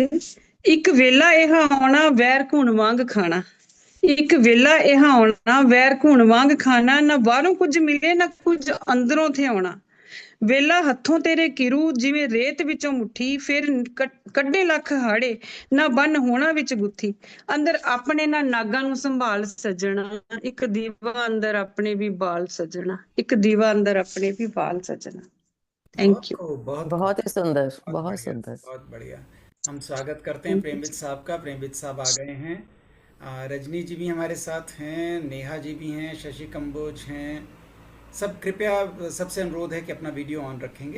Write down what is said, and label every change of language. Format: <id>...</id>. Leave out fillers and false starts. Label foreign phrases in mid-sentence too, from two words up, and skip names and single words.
<pa>ਇੱਕ ਵੇਲਾ ਇਹ ਆਉਣਾ ਵੈਰ ਘੁਣ ਵਾਂਗ ਖਾਣਾ, ਇੱਕ ਵੇਲਾ ਇਹ ਆਉਣਾ ਵੈਰ ਘੁਣ ਵਾਂਗ ਖਾਣਾ, ਨਾ ਬਾਹਰੋਂ ਕੁਝ ਮਿਲੇ ਨਾ ਕੁਝ ਅੰਦਰੋਂ ਥਿਆਉਣਾ। ਵੇਲਾ ਹੱਥੋਂ ਤੇਰੇ ਕਿਰੂ ਜਿਵੇਂ ਰੇਤ ਵਿੱਚੋਂ ਮੁੱਠੀ, ਫਿਰ ਕੱਢੇ ਲੱਖ ਹਾੜੇ ਨਾ ਬੰਨ ਹੋਣਾ ਵਿੱਚ ਗੁੱਥੀ। ਅੰਦਰ ਆਪਣੇ ਨਾ ਨਾਗਾਂ ਨੂੰ ਸੰਭਾਲ ਸਜਣਾ, ਇੱਕ ਦੀਵਾ ਅੰਦਰ ਆਪਣੇ ਵੀ ਬਾਲ ਸਜਣਾ, ਏਕ ਦੀਵਾ ਅੰਦਰ ਅਪਨੇ ਭੀ ਬਾਲ ਸਜਣਾ। थैंक</pa> <hi>बहुत</hi> <en>यू।</en> <hi>खूब, बहुत बहुत ही सुंदर, बहुत बहुत बढ़िया, सुंदर। बहुत बढ़िया। हम स्वागत करते हैं प्रेमविद साहब का। प्रेमविद साहब आ गए हैं। रजनी जी भी हमारे साथ हैं, नेहा जी भी हैं, शशि कंबोज हैं। सब कृपया सबसे अनुरोध है कि अपना वीडियो ऑन रखेंगे।</hi>